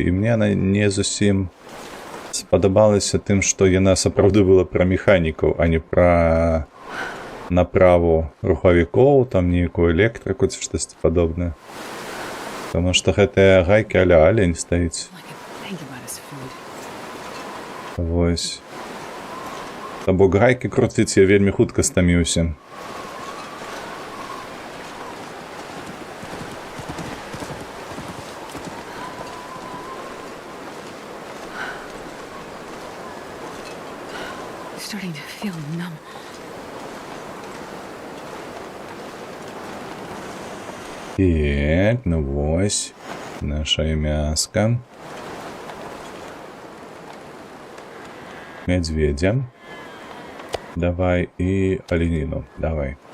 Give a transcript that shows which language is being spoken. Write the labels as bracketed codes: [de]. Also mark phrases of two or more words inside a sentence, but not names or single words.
[be] І мне яна не зусім спадабалася тым, што яна сапраўды была пра механікаў, а не пра направу рухавікоў, там нейкую электрыку ці штосьці падобнае. Таму што гэтыя гайкі а-ля алень стаіць. [en] All I can think about is food. [be] Вось. Бо гайкі круціць я вельмі хутка стаміўся. [en] Starting to feel numb. [be] Так, ну вось. Наша мяска. Медведя. Давай і оленіну. Давай.